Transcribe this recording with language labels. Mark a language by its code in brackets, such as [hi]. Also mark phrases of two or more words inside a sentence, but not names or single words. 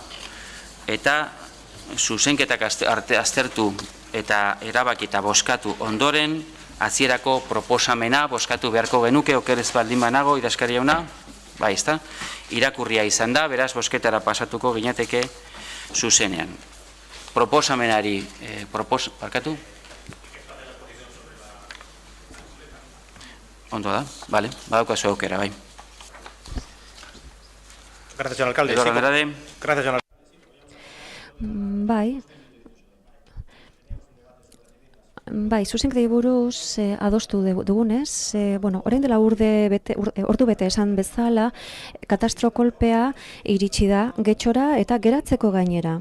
[eu] Eta zuzenketak aztertu eta erabaki eta bozkatu ondoren, hasierako proposamena bozkatu beharko genuke, oker ez baldin banago, idazkari jauna, bai, ezta, irakurria izan da, beraz bozketara pasatuko ginateke zuzenean. Proposamenari, parkatu? Ondo da, bale, badaukazu aukera, bai. [es] Gracias, señor alcalde. Gracias, señor alcalde. [eu] Bai, zuzenketei buruz adostu dugunez, orain dela ordu bete esan bezala, katastro kolpea iritsi da getxora eta geratzeko gainera.